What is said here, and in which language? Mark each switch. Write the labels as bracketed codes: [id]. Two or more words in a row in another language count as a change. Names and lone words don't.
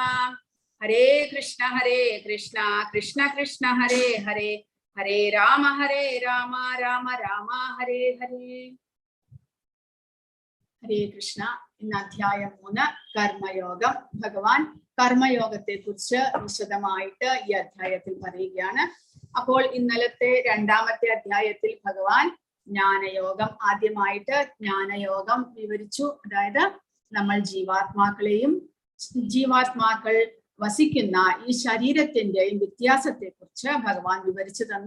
[sa] हरे कृष्ण कृष्ण कृष्ण हरे हरे हरे राम राम राम हरे हरे. हरे कृष्ण. [ml] In അധ്യായം 3 കർമ്മയോഗം ഭഗവാൻ കർമ്മയോഗത്തെ കുറിച്ച് വിശദമായിട്ട് ഈ അധ്യായത്തിൽ പറയുകയാണ്. അപ്പോൾ ഇന്നലത്തെ രണ്ടാമത്തെ അധ്യായത്തിൽ ഭഗവാൻ ജ്ഞാനയോഗം ആദ്യമായിട്ട് ജ്ഞാനയോഗം വിവരിച്ചു. അതായത് നമ്മൾ ജീവാത്മാക്കൾ വസിക്കുന്ന ഈ ശരീരത്തിന്റെയും വ്യത്യാസത്തെ കുറിച്ച് ഭഗവാൻ വിവരിച്ചു തന്നു.